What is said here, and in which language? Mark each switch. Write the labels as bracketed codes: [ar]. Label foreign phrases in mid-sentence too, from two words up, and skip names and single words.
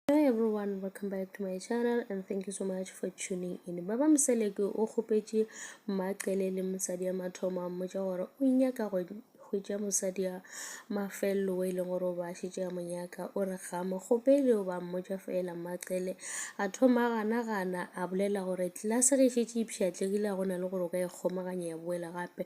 [en] everyone, welcome back to my channel and thank you so much for tuning in. [nso] Baba Mseleke o khopetse Maqele le mosadi ya mathomo a mmotsa gore o nyaka go hwetša mosadi ya mafelo we le gore ba šitše ya monyaka o re ga mo kgopele o ba mmotsa fela Maqele a thoma gana a bolela gore tlase ge šitše ipšhatlegile go na le gore o ka e kgomaganya ya boela gape.